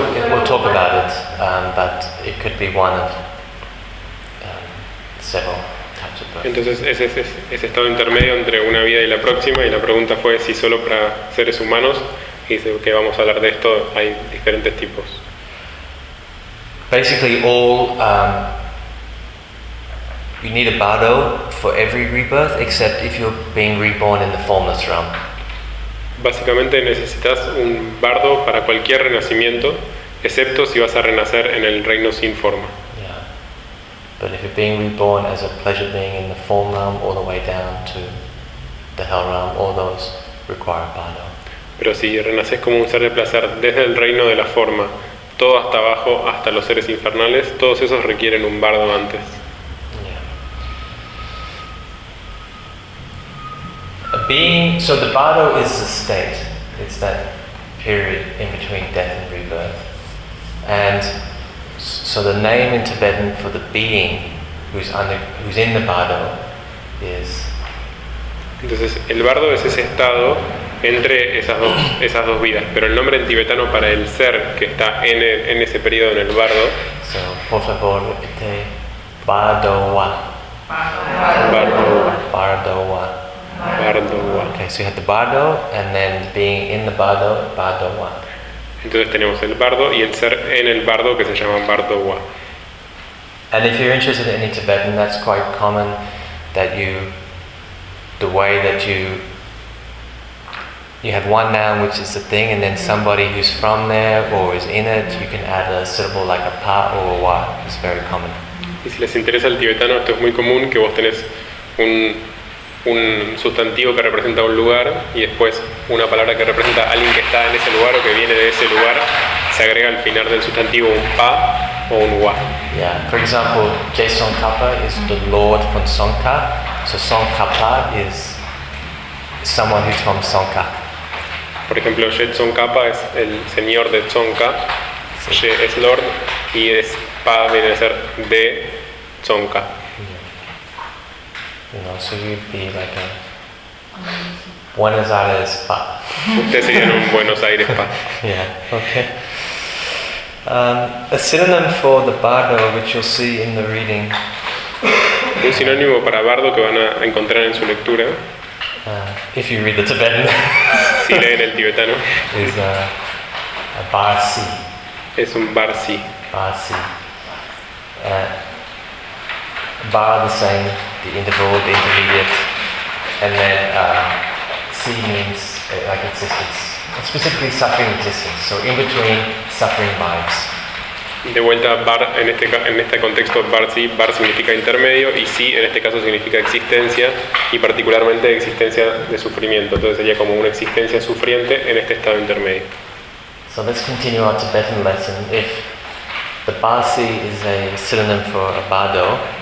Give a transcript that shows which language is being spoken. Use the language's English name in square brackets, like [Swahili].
[English] We'll talk about it, but it could be one of several types of birth. [Spanish] Entonces ese estado intermedio entre una vida y la próxima, y la pregunta fue si solo para seres humanos, y dice que vamos a hablar de esto, hay diferentes tipos. [English] Basically, all you need a bardo for every rebirth, except if you're being reborn in the formless realm. [Spanish] Básicamente, necesitas un bardo para cualquier renacimiento, excepto si vas a renacer en el reino sin forma. [English] Yeah. But if you're being reborn as a pleasure being in the form realm, all the way down to the hell realm, all those require bardo. [Spanish] Pero si renaces como un ser de placer desde el reino de la forma, todo hasta abajo, hasta los seres infernales, todos esos requieren un bardo antes. [English] Yeah. A being, so the bardo is the state. It's that period in between death and rebirth. And So the name in Tibetan for the being who's under, who's in the bardo is. [Spanish] Entonces el bardo es ese estado entre esas dos vidas, pero el nombre en tibetano para el ser que está en ese periodo en el bardo. So, por favor, repite bardowa. [Tibetan] Bardowa. Bardowa. Bardowa. [English] Okay, so you have the bardo and then being in the bardo, bardowa. [Spanish] Entonces tenemos el bardo y el ser en el bardo que se llama bardowa. [English] And if you're interested in Tibetan, that's quite common that you, the way that you, you have one noun which is the thing, and then somebody who's from there or is in it, you can add a syllable like a pa or a wa. It's very common. [Spanish] Y si les interesa el tibetano, esto es muy común, que vos tenés un sustantivo que representa un lugar y después una palabra que representa a alguien que está en ese lugar o que viene de ese lugar, se agrega al final del sustantivo un pa o un wa. [English] Yeah, for example, Jesongkhapa is the Lord from Tsongkha, so Tsongkhapa is someone who's from Tsongkha. [Spanish] Por ejemplo, Jesongkhapa es el señor de Tsongkha, sí. Je es Lord y es pa viene a ser de Tsongkha. [English] You know, so you'd be like a Buenos Aires pa. [Spanish] Ustedes serían un Buenos Aires pa. [English] Yeah, okay. A synonym for the bardo, which you'll see in the reading. [Spanish] Un sinónimo para bardo que van a encontrar en su lectura. [English] If you read the Tibetan. [Spanish] Si leen el tibetano. [English] Is a barsi. [Spanish] Es un barsi. [Tibetan] Barsi. [English] Bar the same, the interval, the intermediate, and then si means like existence, and specifically suffering existence. So in between suffering vibes. [Spanish] De vuelta, bar en este contexto bar significa intermedio y si en este caso significa existencia y particularmente existencia de sufrimiento. Entonces sería como una existencia sufriente en este estado intermedio. [English] So let's continue our Tibetan lesson. If the barsi is a synonym for a bardo.